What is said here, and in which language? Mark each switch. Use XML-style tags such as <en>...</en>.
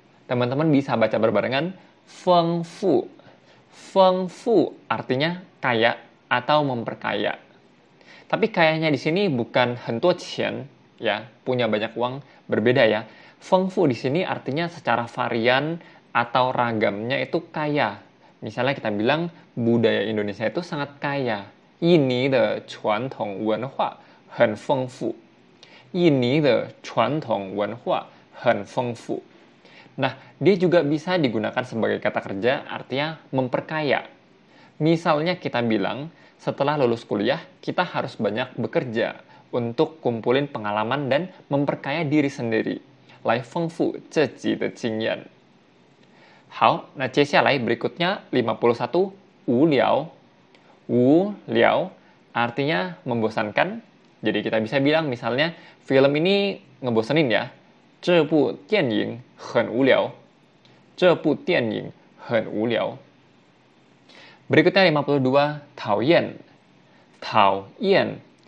<id>Teman-teman bisa baca berbarengan, fengfu. Fengfu artinya kaya atau memperkaya. Tapi kayanya di sini bukan</id> <zh>hentuo qian,</zh> <id>ya, punya banyak uang, berbeda ya. Fengfu di sini artinya secara varian atau ragamnya itu kaya. Misalnya kita bilang budaya Indonesia itu sangat kaya.</id> <zh>印尼的传统文化很丰富。印尼的传统文化很丰富。</zh> <id>Nah, dia juga bisa digunakan sebagai kata kerja, artinya memperkaya. Misalnya kita bilang, setelah lulus kuliah, kita harus banyak bekerja untuk kumpulin pengalaman dan memperkaya diri sendiri.</id> <zh>来丰富自己的经验。好，那接下来berikutnya 51, 无聊。</zh> <id>无聊 artinya membosankan. Jadi kita bisa bilang misalnya, film ini ngebosenin ya.</id> <zh>这部电影很无聊。这部电影很无聊。</zh> <id>Berikutnya 52, 讨厌。</id> <zh>讨厌。</zh>